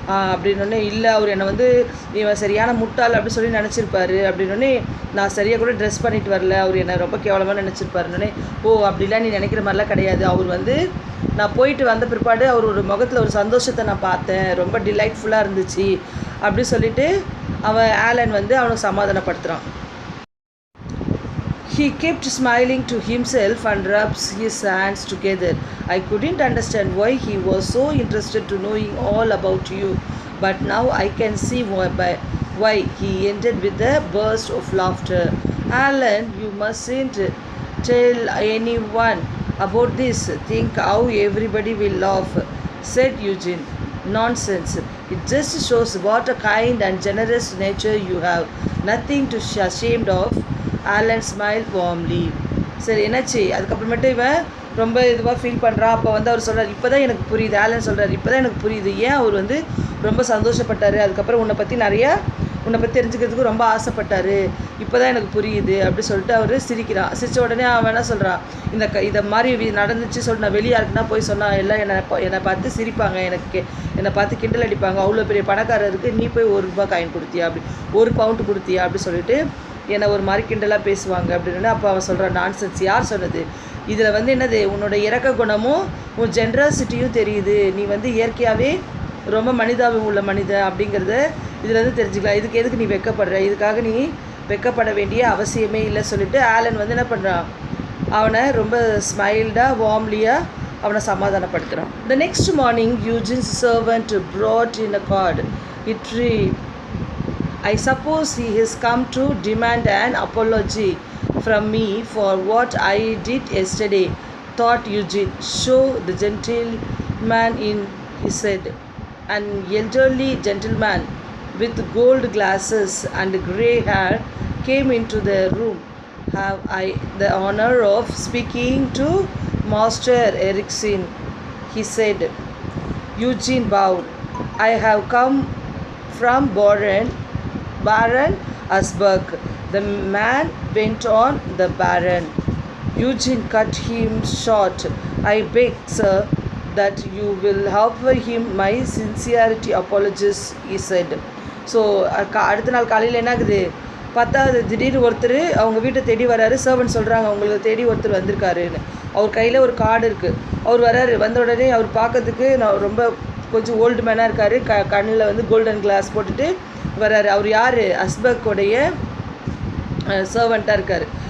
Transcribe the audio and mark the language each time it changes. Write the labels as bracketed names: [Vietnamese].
[Tamil] அப்படின்னொன்னே, இல்லை அவர் என்னை இவன் சரியான முட்டாள் அப்படி சொல்லி நினச்சிருப்பாரு அப்படின்னொன்னே, நான் சரியாக கூட ட்ரெஸ் பண்ணிட்டு வரல, அவர் என்னை ரொம்ப கேவலமாக நினச்சிருப்பாருன்னொன்னே, ஓ அப்படிலாம் நீ நினைக்கிற மாதிரிலாம் கிடையாது, அவர் நான் போயிட்டு வந்த பிற்பாடு அவர் ஒரு முகத்தில் ஒரு சந்தோஷத்தை நான் பார்த்தேன், ரொம்ப டிலைட்ஃபுல்லாக இருந்துச்சு அப்படி சொல்லிட்டு அவன் ஆலன் அவனுக்கு சமாதானப்படுத்துகிறான். [English] He kept smiling to himself and rubs his hands together. I couldn't understand why he was so interested to knowing all about you, but now I can see why. He ended with a burst of laughter. Alan, you mustn't tell anyone about this. Think how everybody will laugh, said Eugene. Nonsense. It just shows what a kind and generous nature you have. Nothing to be ashamed of. Alan smile warmly. [Tamil] சரி என்னாச்சு, அதுக்கப்புறமேட்டு இவன் ரொம்ப இதுவாக feel பண்ணுறான். அப்போ அவர் சொல்கிறார், இப்போ தான் எனக்கு புரியுது, ஆலன் சொல்கிறார், இப்போ தான் எனக்கு புரியுது ஏன் அவர் ரொம்ப சந்தோஷப்பட்டார், அதுக்கப்புறம் உன்னை பற்றி தெரிஞ்சுக்கிறதுக்கு ரொம்ப ஆசைப்பட்டார், இப்போ தான் எனக்கு புரியுது அப்படி சொல்லிட்டு அவர் சிரிக்கிறான். சிரித்த உடனே அவன் என்ன சொல்கிறான், இதை மாதிரி நடந்துச்சு சொல்லிட்டு நான் வெளியே யாருக்குன்னா போய் சொன்னால் எல்லாம் என்னை பார்த்து சிரிப்பாங்க, என்னை பார்த்து கிண்டல் அடிப்பாங்க, அவ்வளோ பெரிய பணக்காரருக்கு நீ போய் 1 ரூபா காயின் கொடுத்தியா, அப்படி 1 பவுண்டு கொடுத்தியா அப்படி சொல்லிட்டு என்னை ஒரு மாதிரி கிண்டலாக பேசுவாங்க அப்படின்னு. அப்போ அவன் சொல்கிறான், நான்சென்ஸ், யார் சொன்னது, இதில் என்னது உன்னோட இறக்க குணமும் உன் ஜென்ரசிட்டியும் தெரியுது, நீ இயற்கையாகவே ரொம்ப மனிதாபம் உள்ள மனிதன் அப்படிங்கிறத இதில் தெரிஞ்சுக்கலாம், இதுக்கு எதுக்கு நீ வெக்கப்படுற, இதுக்காக நீ வெக்கப்பட வேண்டிய அவசியமே இல்லை சொல்லிட்டு ஆலன் என்ன பண்ணுறான், அவனை ரொம்ப ஸ்மைல்டாக வார்ம்லியாக அவனை சமாதானப்படுத்துகிறான். [English] The next morning, Eugene's servant brought in a card. It read, I suppose he has come to demand an apology from me for what I did yesterday, thought Eugene. Show the gentleman in, he said. An elderly gentleman with gold glasses and grey hair came into the room. Have I the honor of speaking to Master Erikson, he said. Eugene bowed. I have come from Baron Hasberg. The man went on. The Baron. Eugene cut him short. I beg, sir, that you will offer him my sincerity apologies, he said. [Tamil] So அடுத்த நாள் காலையில் என்ன ஆகுது பார்த்தா, திடீர்னு ஒருத்தர் அவங்க வீட்டை தேடி வராரு. சர்வன்ட் சொல்கிறாங்க, உங்களுக்கு தேடி ஒருத்தர் வந்திருக்காருன்னு. அவர் கையில் ஒரு கார்டு இருக்குது. அவர் வராரு. வந்த உடனே அவர் பார்க்கறதுக்கு நான் ரொம்ப கொஞ்சம் ஓல்டு மேனாக இருக்கார். கண்ணில் கோல்டன் கிளாஸ் போட்டுட்டு வராரு. அவர் யார், ஹஸ்பர்க்குடைய சர்வெண்ட்டாக இருக்கார்.